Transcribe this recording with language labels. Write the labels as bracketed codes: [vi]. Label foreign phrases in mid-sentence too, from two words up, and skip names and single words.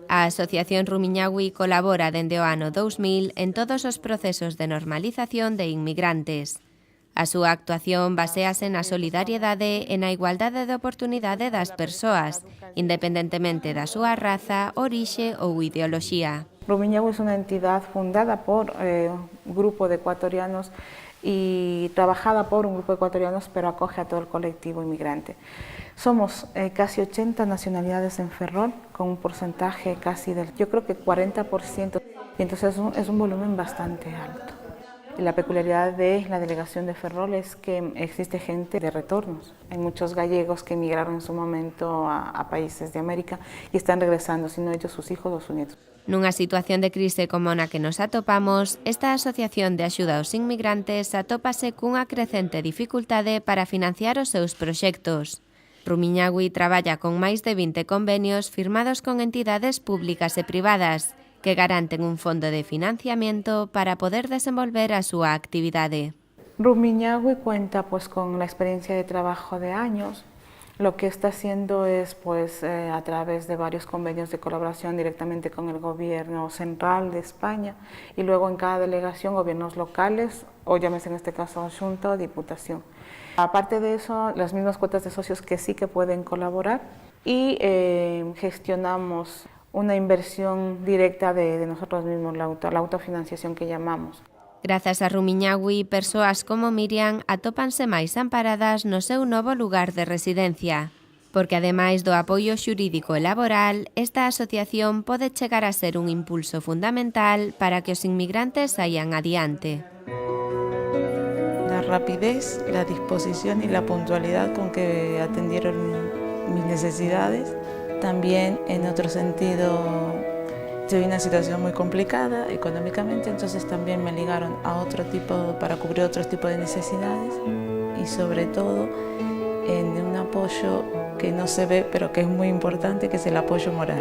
[gl] Asociación Rumiñahui colabora dende o ano 2000 en todos os procesos de normalización de inmigrantes. A súa actuación baséase na solidariedade e na igualdade de oportunidade das persoas, independentemente da súa raza, orixe ou ideoloxía. [es] Rumiñahui es una entidad fundada por un grupo de ecuatorianos y trabajada por un grupo de ecuatorianos, pero acoge a todo el colectivo inmigrante. Somos casi 80 nacionalidades en Ferrol, con un porcentaje casi del, yo creo que 40%, y entonces es un volumen bastante alto. Y la peculiaridad de la delegación de Ferrol es que existe gente de retornos. Hay muchos gallegos que emigraron en su momento a países de América y están regresando, sino ellos, sus hijos o sus nietos. [gl] Nunha situación de crise como na que nos atopamos, esta Asociación de Axuda aos Inmigrantes atópase cunha crecente dificultade para financiar os seus proxectos. Rumiñahui traballa con máis de 20 convenios firmados con entidades públicas e privadas que garanten un fondo de financiamiento para poder desenvolver a súa actividade. [es] Rumiñahui cuenta con la experiencia de trabajo de años. Lo que está haciendo es a través de varios convenios de colaboración directamente con el gobierno central de España y luego en cada delegación gobiernos locales o llámese en este caso Xunta o Diputación. Aparte de eso, las mismas cuotas de socios que sí que pueden colaborar y gestionamos una inversión directa de nosotros mismos, la autofinanciación que llamamos. [gl] Grazas a Rumiñahui, persoas como Miriam atópanse máis amparadas no seu novo lugar de residencia, porque ademais do apoio xurídico e laboral, esta asociación pode chegar a ser un impulso fundamental para que os inmigrantes saian adiante. [es] La rapidez, la disposición y la puntualidad con que atendieron mis necesidades. También en otro sentido, tuve una situación muy complicada económicamente, entonces también me ligaron a para cubrir otros tipos de necesidades y sobre todo en un apoyo que no se ve pero que es muy importante, que es el apoyo moral.